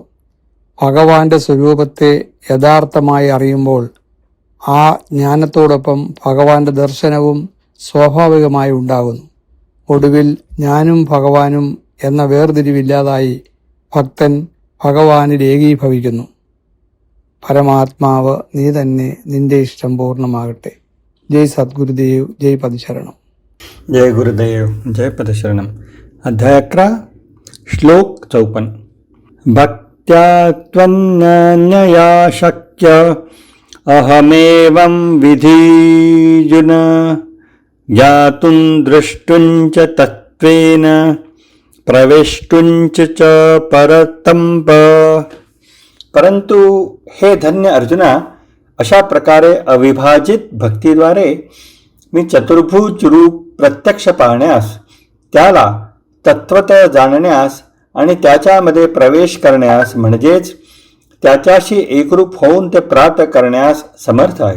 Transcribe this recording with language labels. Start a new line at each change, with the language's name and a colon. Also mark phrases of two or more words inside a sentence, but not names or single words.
Malayalam: ഭഗവാന്റെ സ്വരൂപത്തെ യഥാർത്ഥമായി അറിയുമ്പോൾ ആ ജ്ഞാനത്തോടൊപ്പം ഭഗവാന്റെ ദർശനവും സ്വാഭാവികമായി ഉണ്ടാകുന്നു. ഒടുവിൽ ഞാനും ഭഗവാനും എന്ന വേർതിരിവില്ലാതായി ഭക്തൻ ഭഗവാനിൽ ഏകീഭവിക്കുന്നു. പരമാത്മാവ് നീ തന്നെ, നിന്റെ ഇഷ്ടം പൂർണ്ണമാകട്ടെ.
Sanskrit: जय् सद्गुरुदेव्, जय् पतिशरणं. जय गुरुदेव, जय पदशरणम. अध्याय 11, श्लोक 54. भक्त्या त्वन्यया शक्य अहमेवं विधिजुन ज्ञातुं द्रष्टुं च तत्त्वेन प्रवेष्टुं च परतंप.
Marathi: परंतु हे धन्य अर्जुना, अशा प्रकारे अविभाजित भक्तीद्वारे मी चतुर्भुज रूप प्रत्यक्ष पाहण्यास, त्याला तत्वतः जाणण्यास आणि त्याच्यामध्ये प्रवेश करण्यास म्हणजेच त्याच्याशी एकरूप होऊन ते प्राप्त करण्यास समर्थ आहे.